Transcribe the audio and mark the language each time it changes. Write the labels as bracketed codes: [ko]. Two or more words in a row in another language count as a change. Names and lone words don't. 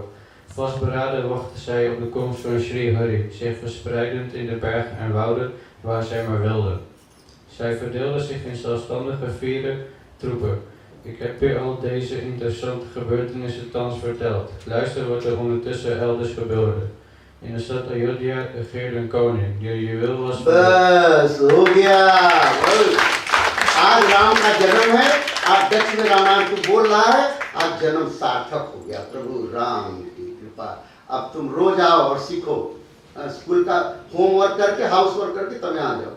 [nl] Vastberaden wachtten zij op de komst van Sri Hari, zich verspreidend in de bergen en wouden waar zij maar wilden. Zij verdeelden zich in zelfstandige 4 troepen. Ik heb u al deze interessante gebeurtenissen thans verteld. Luister wat er ondertussen elders gebeurde. In de stad Ayodhya regeerde een koning, die juweel was. [hi] बस हो गया। आज राम का जन्म है, आज डच में रामायण को बोल रहा है, आज जन्म सार्थक हो गया प्रभु राम की कृपा। अब तुम रोज आओ और सीखो, स्कूल का होमवर्क करके, हाउस वर्क करके तब यहाँ जाओ।